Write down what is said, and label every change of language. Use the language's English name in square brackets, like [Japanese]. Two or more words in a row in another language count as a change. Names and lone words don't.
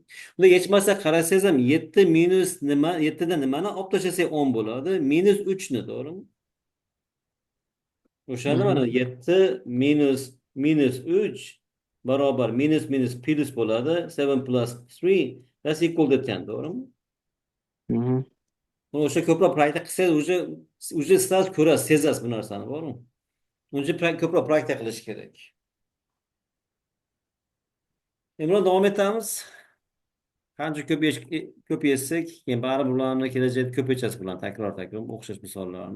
[Uzbek] Bunda yetmasa qarasangiz ham 7 minus nima, 7 dan nimani olib tashlasak 10 bo'ladi. Minus 3 ni, to'g'rimi? O'shanda Mhm. mana 7 minus 3 barobar minus plus bo'ladi. [English] 7 plus 3 that's equal to 10, [Uzbek] to'g'rimi? Mhm. O'sha ko'proq praktika qilsangiz уже sizlar ko'rasiz, sezasiz bu narsani, to'g'rimi? Uncha ko'proq praktika qilish kerak. Imron, davom etamiz. Qancha ko'p yechsak, keyin baribir ularni kelajakda ko'p yechasiz bilan takror o'xshash misollarni.